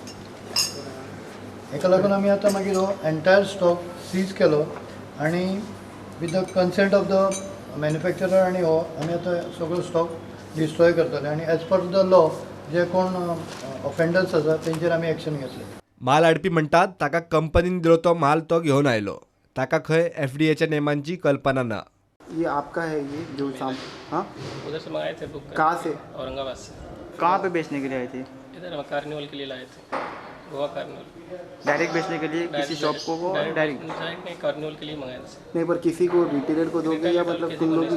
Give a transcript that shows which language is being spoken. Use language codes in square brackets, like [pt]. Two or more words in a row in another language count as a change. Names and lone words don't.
[kok] हेका लागून आमी आतां मागीर हो [en] entire stock [kok] सीज केलो आनी [en] with the consent of the manufacturer [kok] आनी हो आमी आतां सगळो [en] stock destroy [kok] करतले आनी [en] as per the law [kok] जे कोण ऑफेंडर्स आसा तेंचेर आमी एक्शन घेतले. माल हाडपी म्हणटात ताका कंपनीन दिलो तो माल तो घेवन आयलो. ताका खंय FDAच्या नेमांची कल्पना ना. [hi] ये आपका है ये जो हाँ उधर से मंगाए थे बुक कहाँ से औरंगाबाद से। कहाँ पे बेचने के लिए आए थे? इधर हम कार्निवल के लिए लाए थे, गोवा कार्निवल। डायरेक्ट बेचने के लिए किसी शॉप को वो डायरेक्ट नहीं, कार्निवल के लिए मंगाए थे। नहीं, पर किसी को रिटेलर को दोगे या मतलब तुम लोग